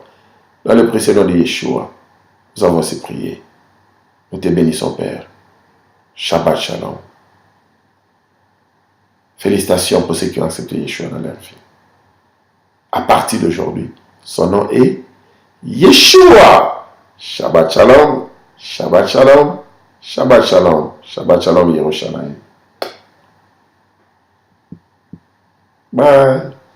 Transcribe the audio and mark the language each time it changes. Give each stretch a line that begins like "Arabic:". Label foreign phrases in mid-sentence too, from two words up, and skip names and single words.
French: Dans le précieux nom de Yeshua, nous avons ces prières. Nous te bénissons, Père.
Hebrew: שבת שלום.
French: Félicitations pour ceux qui ont accepté Yeshua dans leur vie. À partir d'aujourd'hui, son nom est Yeshua.
Hebrew: שבת שלום. שבת שלום. שבת שלום. שבת שלום ירושלים.
French: Bye.